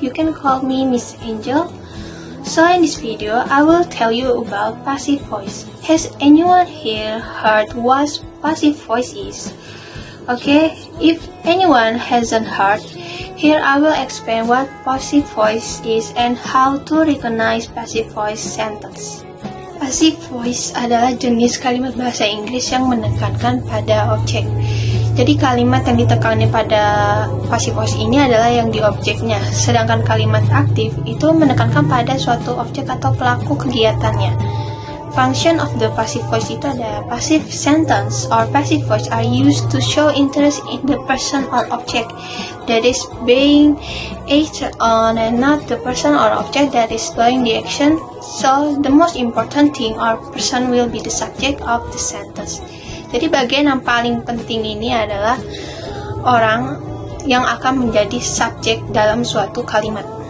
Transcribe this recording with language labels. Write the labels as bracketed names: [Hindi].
[English] You can call me Miss Angel. So in this video, I will tell you about passive voice. Has anyone here heard what passive voice is? Okay, if anyone hasn't heard, here I will explain what passive voice is and how to recognize passive voice sentence. [Indonesian] Passive voice adalah jenis kalimat bahasa Inggris yang menekankan pada objek. Jadi kalimat yang ditekankan pada passive voice ini adalah yang di objeknya, sedangkan kalimat aktif itu menekankan pada suatu objek atau pelaku kegiatannya. [English] Function of the passive voice [Indonesian] itu ada [English] passive sentence or passive voice are used to show interest in the person or object that is being acted on and not the person or object that is doing the action. So the most important thing or person will be the subject of the sentence. [Indonesian] Jadi bagian yang paling penting ini adalah orang yang akan menjadi subjek dalam suatu kalimat.